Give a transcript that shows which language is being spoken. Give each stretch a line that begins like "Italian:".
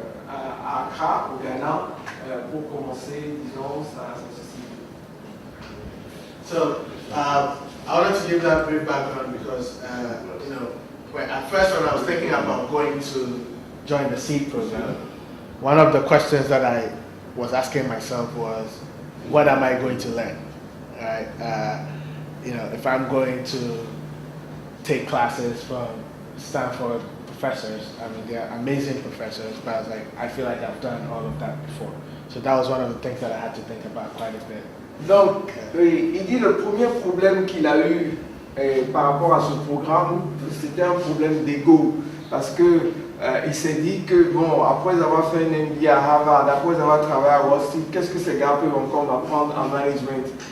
French: à Accra, au Ghana, pour commencer, disons, sa société.
English: So, I wanted to give that brief background because, you know, at first when I was thinking about going to join the SEED program, one of the questions that I was asking myself was, what am I going to learn? Right? You know, if I'm going to take classes from Stanford professors, I mean, they're amazing professors, but I was like, I feel like I've done all of that before. So that was one of the things that I had to think about quite a bit.
French: Donc, il dit le premier problème qu'il a eu par rapport à ce programme, c'était un problème d'ego. Parce que il s'est dit que, bon, après avoir fait un MBA à Harvard, après avoir travaillé à Wall Street, qu'est-ce que ces gars peuvent encore m'apprendre en management?